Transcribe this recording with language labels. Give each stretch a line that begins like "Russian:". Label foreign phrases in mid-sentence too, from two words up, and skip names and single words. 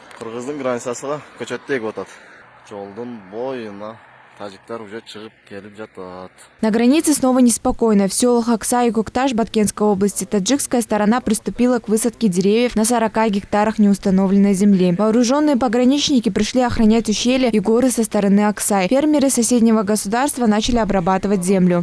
Kyrgyz: Кыргыздын границасына көчөттө эгип атат. Жолдун боюна тажиктар уже чыгып келип жатат.
Russian: На границе снова неспокойно. В селах Аксай и Кокташ Баткенской области таджикская сторона приступила к высадке деревьев на 40 гектарах неустановленной земли. Вооруженные пограничники пришли охранять ущелья и горы со стороны Аксай. Фермеры соседнего государства начали обрабатывать землю.